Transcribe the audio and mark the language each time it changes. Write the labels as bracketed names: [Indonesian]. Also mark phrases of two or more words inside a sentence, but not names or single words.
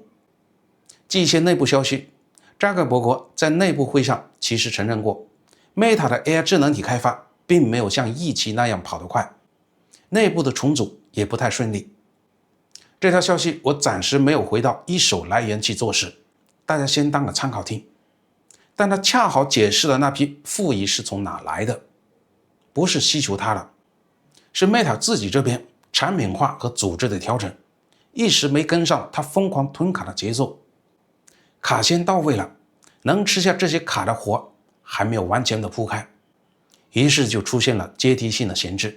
[Chinese] 據一些內部消息，扎克伯格在內部會上其實承認過 ，Meta 的 AI 智能體開發並沒有像預期那樣跑得快，內部的重組也不太順利。這條消息我暫時沒有回到一手來源去做事，大家先當個參考聽。但它恰好解釋了那批負一是從哪來的，不是需求它了，是 Meta 自己這邊產品化和組織的調整，一時沒跟上它瘋狂囤卡的節奏，卡先到位了，能吃下這些卡的活還沒有完全的鋪開，於是就出現了階梯性的閒置。